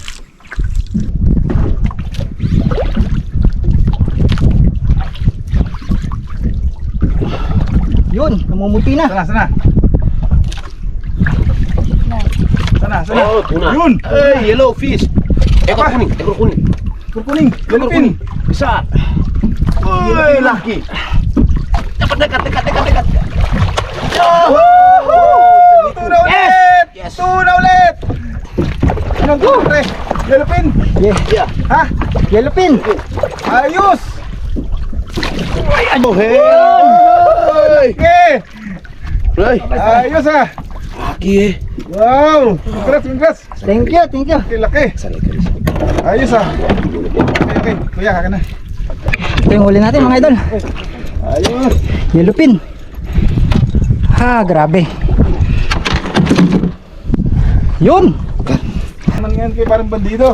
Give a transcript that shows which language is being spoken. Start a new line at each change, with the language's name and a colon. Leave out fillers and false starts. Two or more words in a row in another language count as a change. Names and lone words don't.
Filipino: Yun, namumuti na. Sana, sana. Sana, sana. Oh, tuna. Yun!
English: Hey, yellow fish.
Malay: Ekor Apa? kuning, ekor kuning. Kurkuning! Ekor kuning. Besar. Uy, laki. Dapat dekat.
Filipino: Tuna ulit!
English: Yes.
Filipino: Tuna ulit! Anong tuna, pre? Yellowfin?
English: Yeah. Ha? Yellowfin.
Filipino: Ayos!
English: Oh, hey. Okay! Ay,
Filipino: Ayos ah! laki eh.
English: Wow! Congrats! Thank you.
Filipino: Laki! Sanay ka rin. Ayos ah! Okay. Kuya, haka na. Ito yung huli natin mga idol. Ayos! Yellowfin. Ha, grabe. Yun. Naman ngayon kayo parang bandido.